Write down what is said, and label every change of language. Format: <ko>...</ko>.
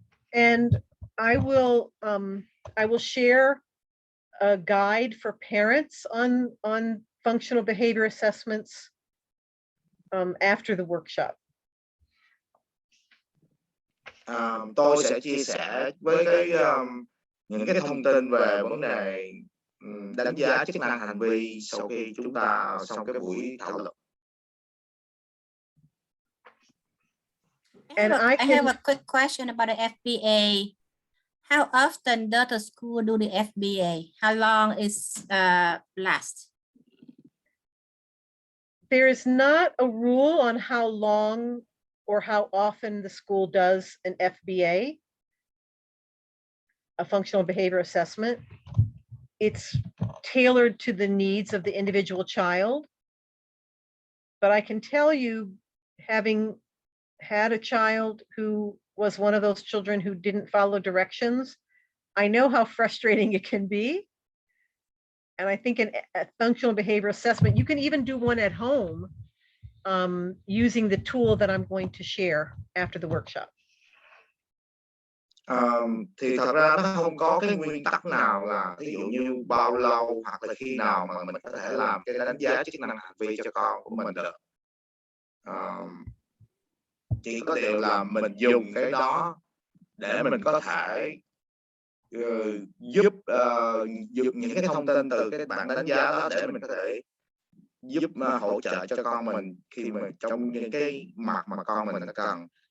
<en>And I will share a guide for parents on functional behavior assessments after the workshop.</en> <vi>Tôi sẽ chia sẻ với những cái thông tin về vấn đề đánh giá chức năng hành vi sau khi chúng ta xong cái buổi thảo luận.</vi> <en>I have a quick question about the FBA. How often does the school do the FBA? How long is last? There is not a rule on how long or how often the school does an FBA, a functional behavior assessment. It's tailored to the needs of the individual child. But I can tell you, having had a child who was one of those children who didn't follow directions, I know how frustrating it can be. And I think a functional behavior assessment, you can even do one at home using the tool that I'm going to share after the workshop.</en> <vi>Thì thật ra nó không có cái nguyên tắc nào là ví dụ như bao lâu hoặc là khi nào mà mình có thể làm cái đánh giá chức năng hành vi cho con của mình được. Chỉ có điều là mình dùng cái đó để mình có thể giúp những cái thông tin từ cái bản đánh giá đó để mình có thể giúp hỗ trợ cho con mình khi mà trong những cái mặt mà con mình nó cần.</vi>